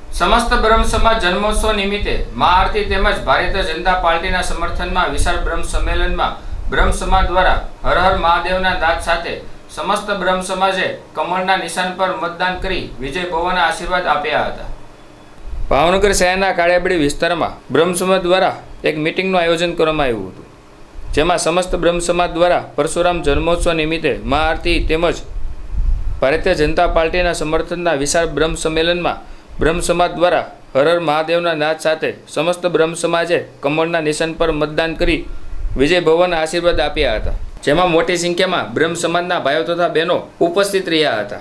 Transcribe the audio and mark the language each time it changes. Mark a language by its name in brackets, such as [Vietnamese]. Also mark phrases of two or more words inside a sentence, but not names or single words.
[Gujarati] સમસ્ત બ્રહ્મ સમાજ જન્મોત્સવ નિમિત્તે મહાઆરતી તેમજ ભારતીય જનતા પાર્ટીના समर्थનમાં વિશાળ બ્રહ્મ સંમેલનમાં બ્રહ્મ સમાજ દ્વારા હર હર મહાદેવના નાદ સાથે સમસ્ત બ્રહ્મ સમાજે કમળના નિશાન પર મતદાન કરી વિજય ભવનના આશીર્વાદ આપ્યા હતા। ભાવનગર શહેરના કાળિયાબડી વિસ્તારમાં બ્રહ્મ સમાજ દ્વારા એક મીટિંગનું આયોજન કરવામાં આવ્યું હતું, જેમાં સમસ્ત બ્રહ્મ સમાજ દ્વારા પરશુરામ જન્મોત્સવ નિમિત્તે મહાઆરતી તેમજ ભારતીય જનતા પાર્ટીના સમર્થનના વિશાળ બ્રહ્મ સંમેલનમાં બ્રહ્મ સમાજ દ્વારા હર હર મહાદેવના નાદ સાથે સમસ્ત બ્રહ્મ સમાજે કમળના નિશાન પર મતદાન કરી વિજય ભવનના આશીર્વાદ આપ્યા હતા, જેમાં મોટી સંખ્યામાં બ્રહ્મ સમાજના ભાઈઓ તથા બહેનો ઉપસ્થિત રહ્યા હતા।